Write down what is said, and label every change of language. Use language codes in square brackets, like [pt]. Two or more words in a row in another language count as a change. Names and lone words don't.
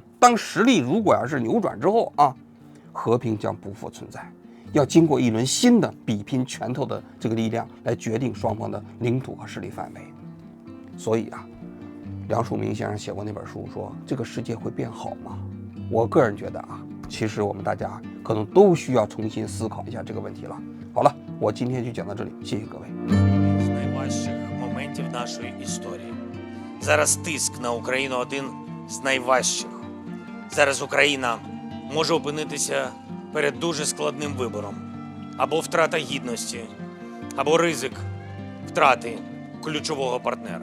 [zh] 当实力如果要是扭转之后啊，和平将不复存在，要经过一轮新的比拼拳头的这个力量来决定双方的领土和势力范围。所以啊，梁漱溟先生写过那本书说这个世界会变好吗？我个人觉得啊，其实我们大家可能都需要重新思考一下这个问题了。好了，我今天就讲到这里，谢谢各位。 [uk] З найважчих моментів нашої історії. Зараз тиск на Україну один з найважчих. Зараз Україна може опинитися перед дуже складним вибором. Або втрата гідності, або ризик втрати ключового партнера.